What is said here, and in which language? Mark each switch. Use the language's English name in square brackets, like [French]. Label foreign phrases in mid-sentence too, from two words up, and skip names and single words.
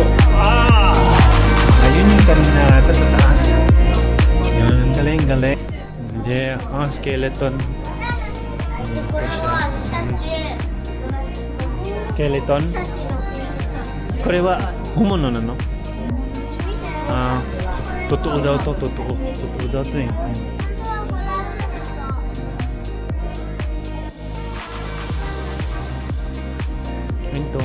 [Filipino] Ayun yung kanina sa taas. Yan, galing. Hindi, skeleton. Skeleton? [Japanese] これは本物なの? [Filipino] Totoo daw to. Totoo daw to eh. Ito.